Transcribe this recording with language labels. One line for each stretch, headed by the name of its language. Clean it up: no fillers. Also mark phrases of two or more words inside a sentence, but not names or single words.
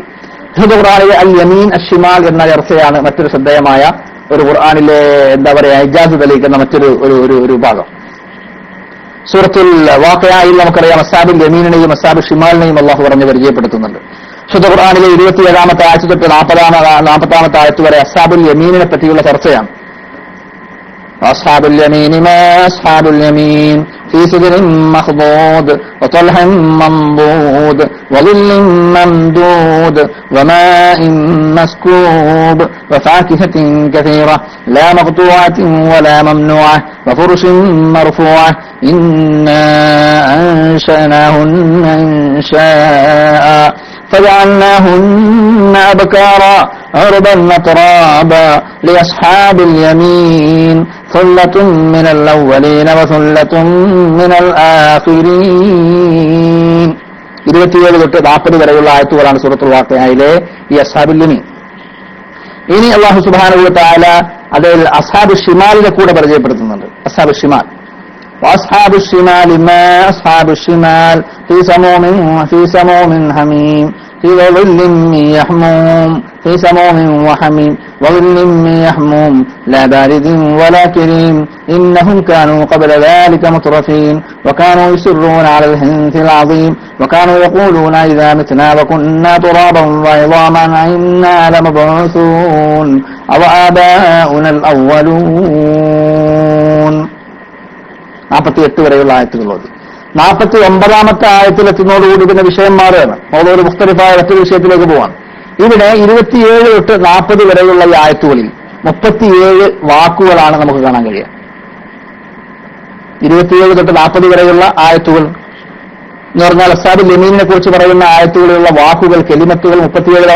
Malayalam: വിശുദ്ധ ഖുർആനിലെ
Arabic: اليمين الشمال
Malayalam: എന്ന ചർച്ചയാണ് മറ്റൊരു ശ്രദ്ധേയമായ ഒരു ഖുർആനിലെ എന്താ പറയാ ഇജാസ് തെളിയിക്കുന്ന മറ്റൊരു ഒരു ഭാഗം. സൂറത്തുൽ വാഖിഅയിൽ നമുക്കറിയാം അസ്ഹാബുൽ യമീനിനെയും അസ്ഹാബുൽ ഷിമാലിനെയും അള്ളാഹു പറഞ്ഞ് പരിചയപ്പെടുത്തുന്നുണ്ട്. വിശുദ്ധ ഖുർആനിലെ 27-ാമത്തെ ആയത്ത് തൊട്ട് 40-ാമത്തെ ആയത്ത് വരെ അസ്ഹാബുൽ യമീനിനെ പറ്റിയുള്ള ചർച്ചയാണ്.
Arabic: أصحاب اليمين ما أصحاب اليمين في سدر مخضود وطلح منضود وظل ممدود وماء مسكوب وفاكهة كثيرة لا مقطوعة ولا ممنوعة وفرش مرفوعة إنا أنشأناهن إنشاء فجعلناهن أبكارا عربا أترابا لأصحاب اليمين ثلة من الأولين وثلة من الآخرين.
Malayalam: 27 തൊട്ട് 40 വരെയുള്ള ആയത്തുകളാണ് സൂറത്തുൽ വാഖിഅയിലെ ഈ അസ്ഹാബുൽ യമീൻ. ഇനി അല്ലാഹു
Arabic: سبحانه وتعالى
Malayalam: അതിൽ അസ്ഹാബുൽ ഷിമാലിനെ കൂടെ പരിചയപ്പെടുത്തുന്നുണ്ട്.
Arabic: أصحاب الشمال وأصحاب الشمال ما أصحاب الشمال في سموم حميم في ظل من يحموم في سموم وحميم وظل من يحموم لا بارد ولا كريم إنهم كانوا قبل ذلك مترفين وكانوا يصرون على الحنث العظيم وكانوا يقولون إذا متنا وكنا ترابا وعظاما إنا لمبعوثون أو آباؤنا الأولون.
Malayalam: 48 വരെയുള്ള ആയത്തുകളുള്ളത്. 49-ാമത്തെ ആയത്തിലെത്തുന്നതോടുകൂടി പിന്നെ വിഷയം മാറുകയാണ്. ഓരോ മുഖ്തലിഫായ മറ്റൊരു വിഷയത്തിലേക്ക് പോവാണ്. ഇവിടെ 27 തൊട്ട് 40 വരെയുള്ള ഈ ആയത്തുകളിൽ 37 വാക്കുകളാണ് നമുക്ക് കാണാൻ കഴിയുക. 27 തൊട്ട് 40 വരെയുള്ള ആയത്തുകൾ എന്ന് പറഞ്ഞാൽ അസ്ഹാബുൽ യമീനിനെ കുറിച്ച് പറയുന്ന ആയത്തുകളിലുള്ള വാക്കുകൾ കെലിമത്തുകൾ 37 തവണ.